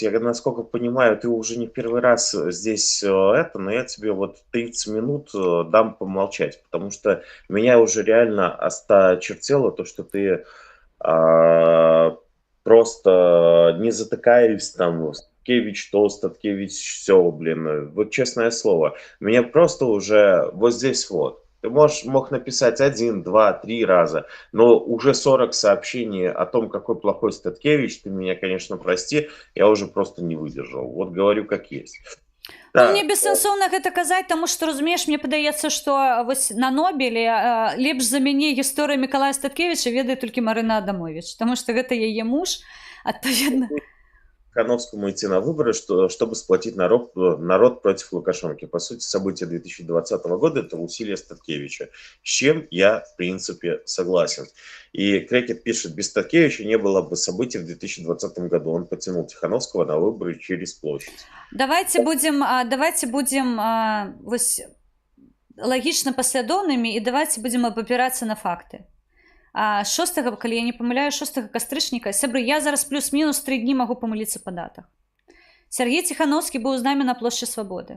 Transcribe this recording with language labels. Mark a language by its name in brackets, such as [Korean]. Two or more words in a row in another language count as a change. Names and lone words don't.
[Russian] Я, насколько понимаю, ты уже не первый раз здесь но я тебе вот 30 минут дам помолчать, потому что меня уже реально осточертело то, что ты а, просто не затыкаясь там, Статкевич то, Статкевич все, блин, вот честное слово, меня просто уже вот здесь вот. Ты мог написать один, два, три раза, но уже 40 сообщений о том, какой плохой Статкевич, ты меня, конечно, прости, я уже просто не выдержал. Вот говорю как есть. Ну, мне Так, [Belarusian] бессэнсоўна гэта казаць, таму што разумееш, мне падаецца, што вось на Нобелі лепш за мяне гісторыю Мікалая Статкевіча ведае толькі Марына Адамович, таму што гэта яе муж, адпаведна. [Russian] Тихановскому идти на выборы, чтобы сплотить народ против Лукашенко. По сути, события 2020 года – это усилия Статкевича, с чем я, в принципе, согласен. И Крекет пишет, без Статкевича не было бы событий в 2020 году. Он потянул Тихановского на выборы через площадь. Давайте будем [Belarusian] вось лагічна паслядоўнымі і [Russian] давайте будем [Belarusian] абапірацца на факты. 6, калі я не памыляю, 6 кастрычніка, сябры, я зараз плюс-мінус 3 дні магу памыліцца па датах. Сергей Тихановскі быў з намі на плошчы Свабоды.